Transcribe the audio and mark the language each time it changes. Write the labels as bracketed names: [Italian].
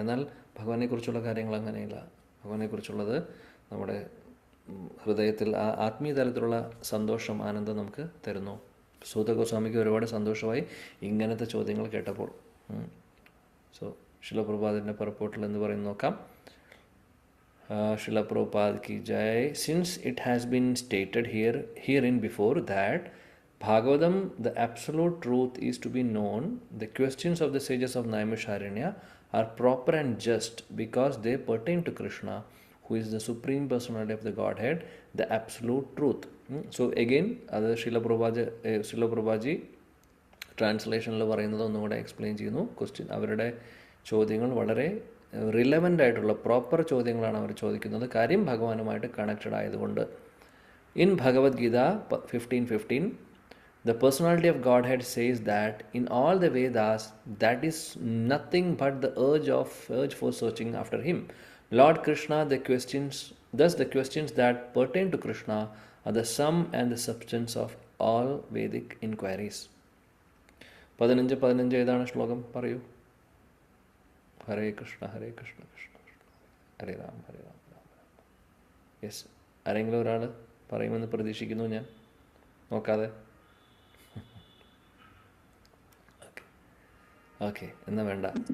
[Malayalam] എന്നാൽ ഭഗവാനെക്കുറിച്ചുള്ള കാര്യങ്ങൾ അങ്ങനെയില്ല. ഭഗവാനെക്കുറിച്ചുള്ളത് നമ്മുടെ ഹൃദയത്തിൽ ആത്മീയ തലത്തിലുള്ള സന്തോഷം, ആനന്ദം നമുക്ക് തരുന്നു. സൂത ഗോസ്വാമിക്ക് ഒരുപാട് സന്തോഷമായി ഇങ്ങനത്തെ ചോദ്യങ്ങൾ കേട്ടപ്പോൾ. സോ ശില പ്രഭുപാദിൻ്റെ പർപ്പോട്ടിൽ എന്ന് പറയുന്നത് നോക്കാം. [English] Srila Prabhupada ki jai. Since it has been stated herein before that Bhagavatam, the absolute truth, is to be known, the questions of the sages of Naimisharanya are proper and just because they pertain to Krishna, who is the Supreme Personality of the Godhead, the absolute truth. So again, [Malayalam] അത് Srila Prabhupada ട്രാൻസ്ലേഷനിൽ പറയുന്നത് ഒന്നുകൂടെ explain ചെയ്യുന്നു. അവരുടെ ചോദ്യങ്ങൾ വളരെ relevant ആയിട്ടുള്ള proper ചോദ്യങ്ങളാണ് അവർ ചോദിക്കുന്നത്, കാര്യം ഭഗവാനുമായിട്ട് കണക്റ്റഡ് ആയതുകൊണ്ട്. [English] In Bhagavad Gita 15:15 the personality of Godhead says that in all the Vedas that is nothing but the urge for searching after him. Lord Krishna, the questions that pertain to Krishna are the sum and the substance of all Vedic inquiries. [Malayalam] 15 ഏതാണ് ശ്ലോകം? പറയൂ. [Sanskrit] ഹരേ കൃഷ്ണ ഹരേ കൃഷ്ണ കൃഷ്ണ കൃഷ്ണ ഹരേ രാം ഹരേ Ram Ram Ram. [Malayalam] Yes, ആരെങ്കിലും ഒരാൾ പറയുമെന്ന് പ്രതീക്ഷിക്കുന്നു ഞാൻ. നോക്കാതെ okay എന്നാ വേണ്ട.